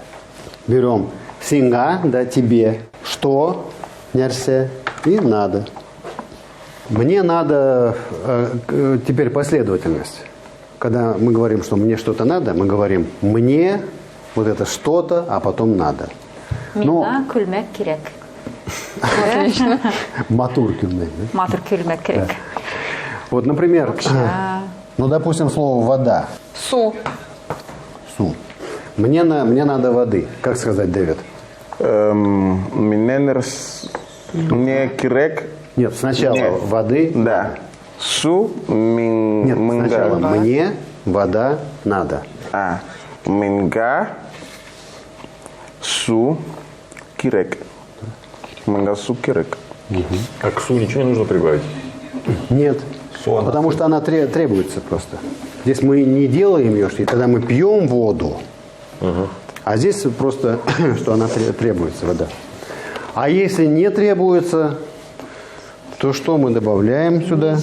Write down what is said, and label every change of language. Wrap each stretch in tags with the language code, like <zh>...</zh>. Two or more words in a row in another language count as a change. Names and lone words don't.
<ru>Берем синга, да, тебе, что, нерсе, и надо. Мне надо, теперь последовательность. Когда мы говорим, что мне что-то надо, мы говорим мне, вот это что-то, а потом надо.</ru> <tt>Мина күлмәк кирек. Матур кюльмек, да? Матур күлмәк кирек.</tt> <ru>Вот, например, ну, допустим, слово вода. Су. Су. Мне надо воды. Как сказать, Дэвид? Мне кирек. Нет, сначала Нет. воды. Да. Су Нет, сначала минга. мне вода надо.</ru> <tt>Минга су кирек. Минга су кирек.</tt> <ru>А к су ничего не нужно прибавить? Нет, Су, она потому что она требуется просто. Здесь мы не делаем ее, и тогда мы пьем воду. А здесь просто, что она требуется, вода. А если не требуется, то что мы добавляем сюда?</ru>